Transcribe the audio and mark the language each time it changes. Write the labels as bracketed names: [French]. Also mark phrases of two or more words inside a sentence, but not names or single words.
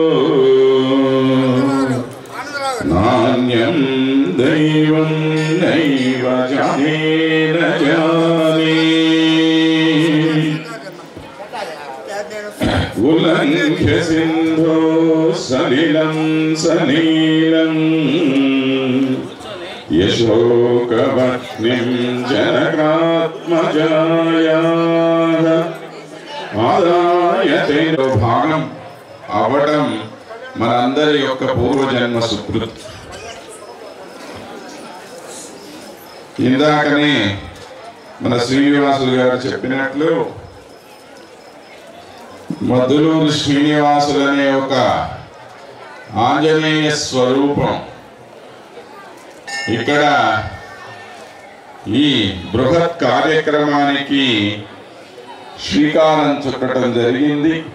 [Sanskrit] नान्यं दैवं नैव जाने न जाने उल्लङ्घ्य सिन्धो सलिलं सलीलं यशोकपत्नीं [Telugu] जनकात्मजायाः ఆదాయ భాగం అవటం మనందరి యొక్క పూర్వజన్మ సుకృతి. ఇందాకనే మన శ్రీనివాసులు గారు చెప్పినట్లు మద్దులూరు శ్రీనివాసులు అనే ఒక ఆంజనేయ స్వరూపం ఇక్కడ ఈ బృహత్ కార్యక్రమానికి శ్రీకారం చుట్టడం జరిగింది.